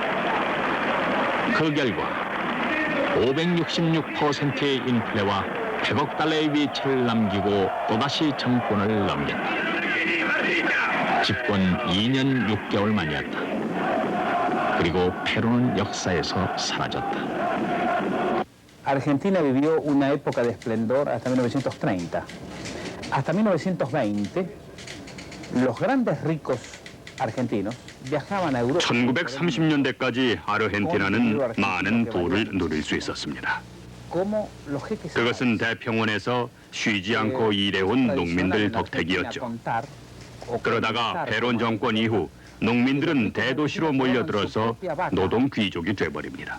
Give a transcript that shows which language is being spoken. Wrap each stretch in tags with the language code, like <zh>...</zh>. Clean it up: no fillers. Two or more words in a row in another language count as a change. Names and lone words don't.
<ko>그 결과 566%의 인플레와 100억 달러의 위치를 남기고 또다시 정권을 넘겼다. 집권 2년 6개월 만이었다. 그리고 페루는 역사에서 사라졌다.</ko> <es>Argentina vivió una época de esplendor hasta 1930. Hasta 1920, los grandes ricos argentinos viajaban a Europa.</es> <ko>1930년대까지 아르헨티나는 많은 부를 누릴 수 있었습니다. 그것은 대평원에서 쉬지 않고 일해온 농민들 덕택이었죠. 그러다가 페론 정권 이후 농민들은 대도시로 몰려들어서 노동 귀족이 돼버립니다.</ko>